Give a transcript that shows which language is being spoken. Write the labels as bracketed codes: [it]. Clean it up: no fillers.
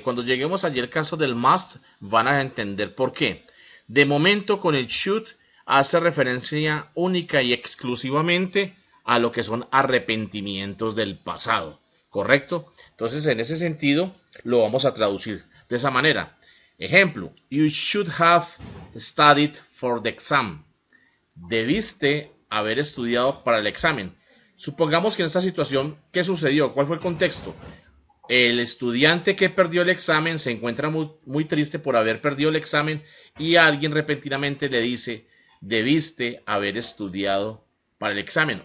[es] Cuando lleguemos allí al caso del must, van a entender por qué. De momento, con el should hace referencia única y exclusivamente a lo que son arrepentimientos del pasado, ¿correcto? Entonces, en ese sentido, lo vamos a traducir de esa manera. [en] Ejemplo, you should have studied for the exam. [es] Debiste haber estudiado para el examen. Supongamos que en esta situación, ¿qué sucedió? ¿Cuál fue el contexto? El estudiante que perdió el examen se encuentra muy triste por haber perdido el examen y alguien repentinamente le dice, debiste haber estudiado para el examen.